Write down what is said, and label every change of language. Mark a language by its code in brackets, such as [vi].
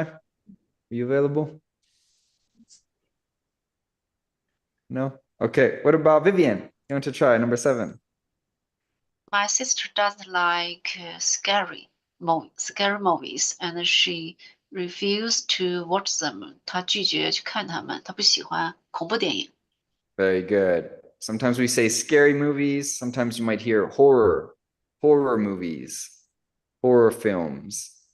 [en] Are you available? No? Okay. What about Vivian? You want to try number 7? My sister doesn't like scary movies, and she refused to watch them. [zh] 她拒绝去看它们，她不喜欢恐怖电影。 [en] Very good. Sometimes we say scary movies. Sometimes you might hear horror movies, horror films.